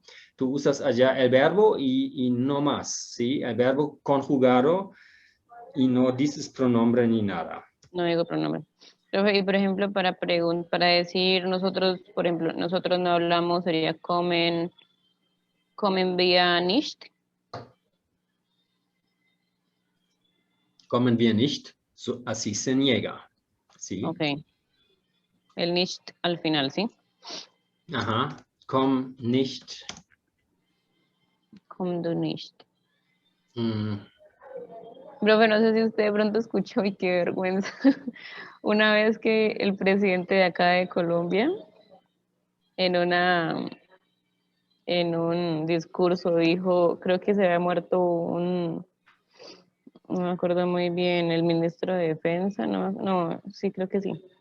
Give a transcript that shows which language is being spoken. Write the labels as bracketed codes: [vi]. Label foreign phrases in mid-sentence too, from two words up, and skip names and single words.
[es] Tú usas allá el verbo y no más, ¿sí? El verbo conjugado y no dices pronombre ni nada. no digo pronombre. Profe, y por ejemplo, para decir nosotros, por ejemplo, nosotros no hablamos, sería [de] comen vía nicht. Kommen wir nicht, so, [es] así se niega, ¿sí? Ok. El nicht al final, ¿sí? Ajá, [de] komm nicht. Komm du nicht. Mm, [es] Profe, no sé si usted de pronto escuchó y qué vergüenza. Una vez que el presidente de acá de Colombia, en un discurso dijo, creo que se había muerto no me acuerdo muy bien, el ministro de Defensa, no, sí, creo que sí.